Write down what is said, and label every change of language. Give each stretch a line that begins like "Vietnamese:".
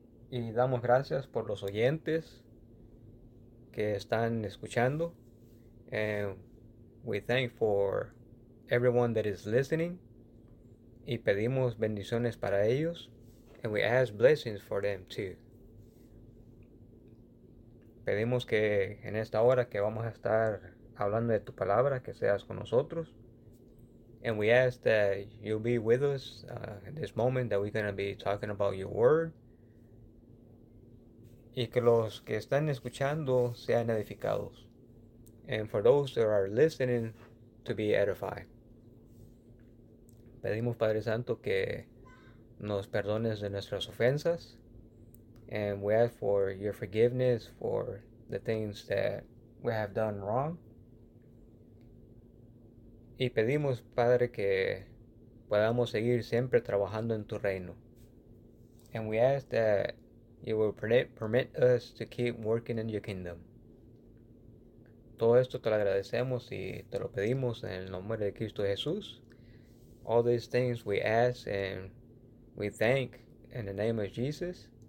Spanish: Y damos gracias por los oyentes que están escuchando.
English: And we thank for everyone that is listening.
Spanish: Y pedimos bendiciones para ellos.
English: And we ask blessings for them too.
Spanish: Pedimos que en esta hora que vamos a estar hablando de tu palabra, que seas con nosotros.
English: And we ask that you'll be with us in this moment that we're going to be talking about your word.
Spanish: Y que los que están escuchando sean edificados.
English: And for those that are listening, to be edified.
Spanish: Pedimos, Padre Santo, que nos perdones de nuestras ofensas.
English: And we ask for your forgiveness for the things that we have done wrong.
Spanish: Y pedimos, Padre, que podamos seguir siempre trabajando en tu reino.
English: And we ask that you will permit us to keep working in your kingdom.
Spanish: Todo esto te lo agradecemos y te lo pedimos en el nombre de Cristo Jesús.
English: All these things we ask and we thank in the name of Jesus.